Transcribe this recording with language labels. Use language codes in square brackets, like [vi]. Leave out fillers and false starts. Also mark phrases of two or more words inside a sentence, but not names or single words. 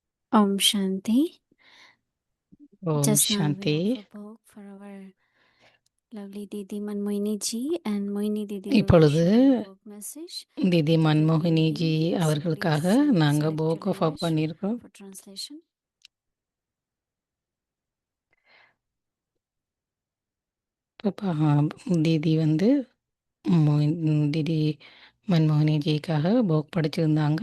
[hi] Om Shanti. Om [en] Just now we [hi] Shanti. [en] offer Bhog for our lovely Didi Manmohini ji, and Mohini Didi will be [ta] இப்பொழுது [en] sharing Bhog message. [ta] திதி [en] That will be in [ta] மன்மோகினிஜி [en] Hindi, so [ta] அவர்களுக்காக [en] please [ta] நாங்கள் [en] select your [ta] போக் ஆஃப் [en] language [ta] பண்ணியிருக்கோம். [en] for translation. [ta] தீதி வந்து திதி மன்மோகினிஜிக்காக போக் படிச்சிருந்தாங்க.